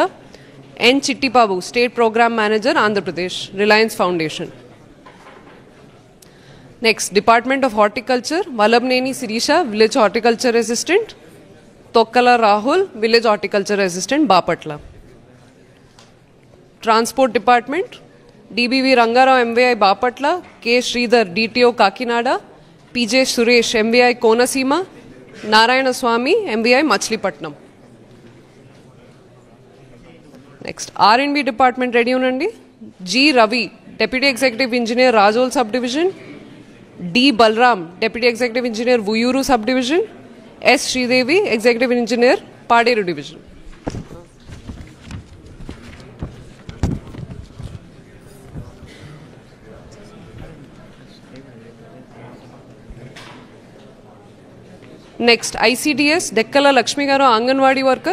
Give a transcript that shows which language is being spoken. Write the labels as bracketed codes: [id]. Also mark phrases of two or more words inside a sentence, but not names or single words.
[en] N Chitti Babu, State Program Manager, Andhra Pradesh, Reliance Foundation. Next, Department of Horticulture, Vallabneni Sirisha, Village Horticulture Assistant. Tokkala Rahul, Village Horticulture Assistant, Bapatla. Transport Department, DBV Rangarao, MVI Bapatla. K Sridhar, DTO Kakinada. PJ Suresh, MVI Konasima. Narayana Swami, MVI Machilipatnam. Next, R&B Department ready unandi. G Ravi, Deputy Executive Engineer, Rajol Subdivision. D Balram, Deputy Executive Engineer, Vuyuru Subdivision. S Sridevi, Executive Engineer, Paderu Division. Next, ICDS, Dekkala Lakshmi Garu, Anganwadi worker.